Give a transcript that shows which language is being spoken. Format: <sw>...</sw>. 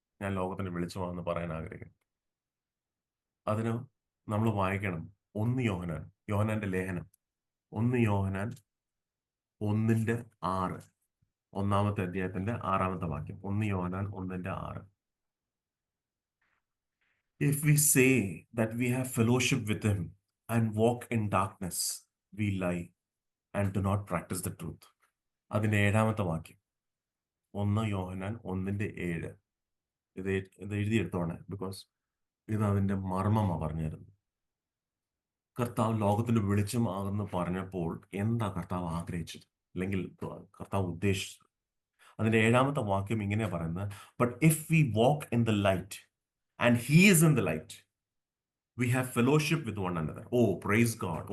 <ml>ഞാൻ ലോകത്തിന്റെ വെളിച്ചമാണെന്ന് പറയാൻ ആഗ്രഹിക്കുന്നു. അതിന് നമ്മൾ വായിക്കണം 1 യോഹന്നാൻ, യോഹന്നാന്റെ ലേഖനം 1 യോഹന്നാൻ 1:6, 1-ാമത്തെ അധ്യായത്തിന്റെ 6-ാമത്തെ വാക്യം. 1 യോഹന്നാൻ 1:6.</ml> <en>If we say that we have fellowship with him and walk in darkness, we lie and do not practice the truth.</en> <ml>അതിന്റെ 7-ാമത്തെ വാക്യം. 1 യോഹന്നാൻ 1:7. ഇത് എഴുതിയെടുത്തോണേ, ബിക്കോസ് ഇത് അതിന്റെ മർമ്മമാ പറഞ്ഞിരുന്നത്. കർത്താവ് ലോകത്തിന്റെ വെളിച്ചം ആകുന്നു പറഞ്ഞപ്പോൾ എന്താ കർത്താവ് ആഗ്രഹിച്ചത്, അല്ലെങ്കിൽ കർത്താവ് ഉദ്ദേശിച്ചത്? അതിന്റെ 7-ാമത്തെ വാക്യം ഇങ്ങനെയാ പറയുന്നത്:</ml> <en>But if we walk in the light and he is in the light, we have fellowship with one another. Oh praise God.</en>